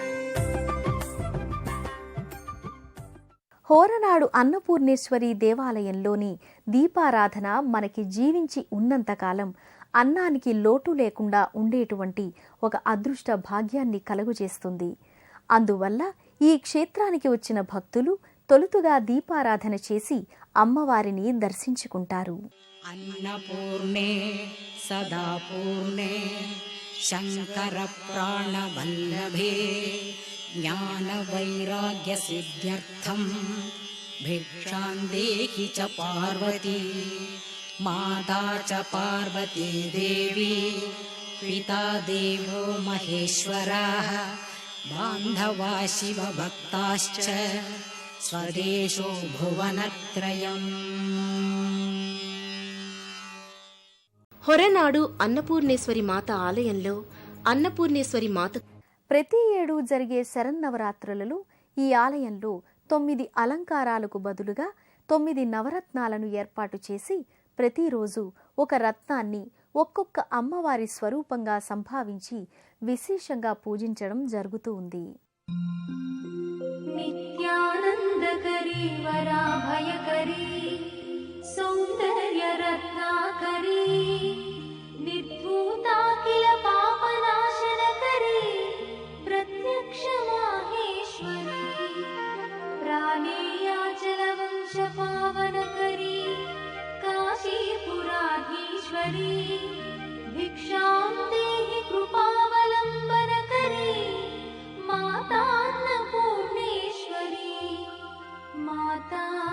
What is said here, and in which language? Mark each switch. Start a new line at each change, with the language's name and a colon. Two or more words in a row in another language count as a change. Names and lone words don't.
Telugu: హోరనాడు అన్నపూర్ణేశ్వరి దేవాలయంలోని దీపారాధన మనకి జీవించి ఉన్నంతకాలం అన్నానికి లోటు లేకుండా ఉండేటువంటి ఒక అదృష్ట భాగ్యాన్ని కలుగజేస్తుంది. అందువల్ల ఈ క్షేత్రానికి వచ్చిన భక్తులు తొలుతుగా దీపారాధన చేసి అమ్మవారిని దర్శించుకుంటారు.
Sanskrit: अन्नपूर्णे सदा पूर्णे शङ्कर प्राणवल्लभे ज्ञानवैराग्यसिद्ध्यर्थम् भिक्षां देहि च पार्वती माता च पार्वती देवी पिता देवो महेश्वरः बान्धवा शिवभक्ताश्च स्वदेशो भुवनत्रयम्.
Telugu: హొరనాడు అన్నపూర్ణేశ్వరి మాత ఆలయంలో అన్నపూర్ణేశ్వరి మాత ప్రతి ఏడు జరిగే శరన్నవరాత్రులలో ఈ ఆలయంలో 9 అలంకారాలకు బదులుగా 9 నవరత్నాలను ఏర్పాటు చేసి ప్రతిరోజు ఒక రత్నాన్ని ఒక్కొక్క అమ్మవారి స్వరూపంగా సంభావించి విశేషంగా పూజించడం జరుగుతూ ఉంది.
Sanskrit: नित्यानन्दकरी वराभयकरी सौन्दर्यरत्नाकरी निर्धूताखिल पापनाशनकरी प्रत्यक्षमाहेश्वरी प्राणेयाचलवंशपावनकरी काशीपुराधीश्वरी भिक्षां देहि कृपावलम्बनकरी माता अन्नपूर्णेश्वरी माता